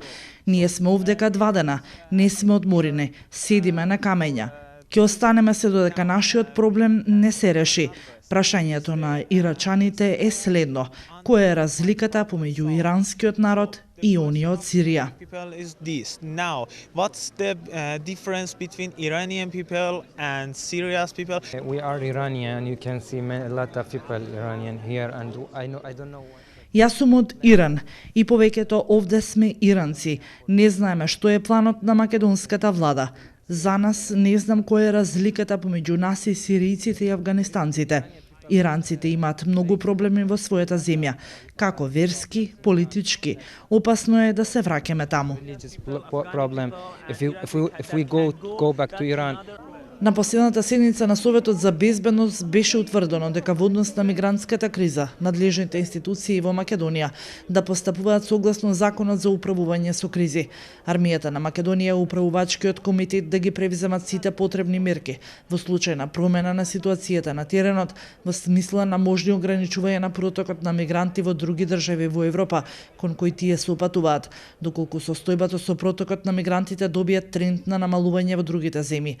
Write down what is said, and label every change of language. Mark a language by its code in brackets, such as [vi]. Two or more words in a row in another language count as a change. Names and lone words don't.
[mk] Ние сме овдека 2 дена, не сме одморени, седиме на камења. Ќе останеме се додека нашиот проблем не се реши. Прашањето на ирачаните е следно: која е разликата помеѓу иранскиот народ и оние од Сирија? [en] Now, what's the difference between Iranian people and Syria's people? We are Iranian. You can see a lot of people Iranian here, and I don't know. [mk] Јас сум од Иран и повеќето овде сме иранци. Не знаеме што е планот на македонската влада. За нас не знам која е разликата помеѓу нас и сиријците и афганистанците. Иранците имаат многу проблеми во својата земја, како верски, политички. Опасно е да се враќаме таму. [en] If we go back to Iran. [mk] На последната седница на Советот за безбедност беше утврдено дека во однос на мигрантската криза, надлежните институции во Македонија да постапуваат согласно Законот за управување со кризи. Армијата на Македонија и управувачкиот комитет да ги превземат сите потребни мерки во случај на промена на ситуацијата на теренот во смисла на можни ограничување на протокот на мигранти во други држави во Европа кон кои тие се упатуваат, доколку состојбата со протокот на мигрантите добија тренд на намалување во другите земји.